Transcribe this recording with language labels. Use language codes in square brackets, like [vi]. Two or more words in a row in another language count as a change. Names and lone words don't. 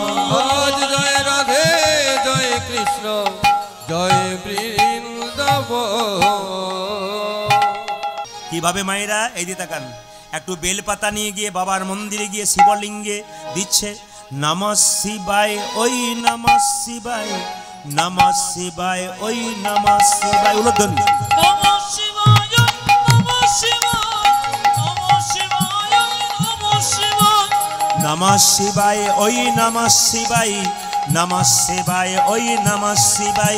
[bn] আজ জয় রাধে জয় কৃষ্ণ জয় বৃন্দাবন। কিভাবে মায়েরা এই দিয়ে তাকান, একটু বেলপাতা নিয়ে গিয়ে বাবার মন্দিরে গিয়ে শিবলিঙ্গে দিচ্ছে [sa] নমঃ শিবায় [bn] ওই [sa] নমঃ শিবায় নমঃ শিবায় [bn] ওই [sa] নমঃ শিবায় [bn] উলধ্বনি। [sa] নমঃ শিবায় নমঃ শিবায় নমঃ শিবায় নমঃ শিবায় নমঃ শিবায় ওই নমঃ শিবায় নমঃ শিবায় ওই নমঃ শিবায়।